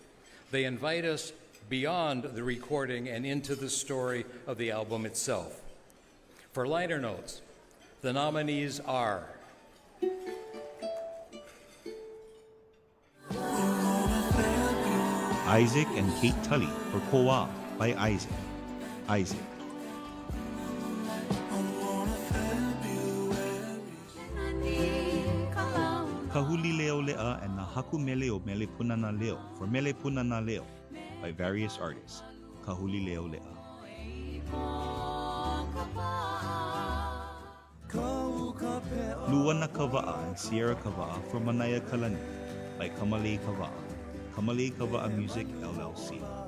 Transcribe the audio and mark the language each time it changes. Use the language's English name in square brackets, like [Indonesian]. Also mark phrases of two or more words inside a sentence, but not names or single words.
[English] They invite us beyond the recording and into the story of the album itself. For liner notes, the nominees are Isaac and Kate Tully for Koa by Isaac. Isaac. Kahuli Leo Lea and Nahaku Meleo Mele Punana Leo for Mele Punana Leo by various artists. Kahuli Leo Lea. Luana Kava'a and Sierra Kava'a for Manaya Kalani by Kamalei Kava'a. Kamalei Kava'a Music, LLC.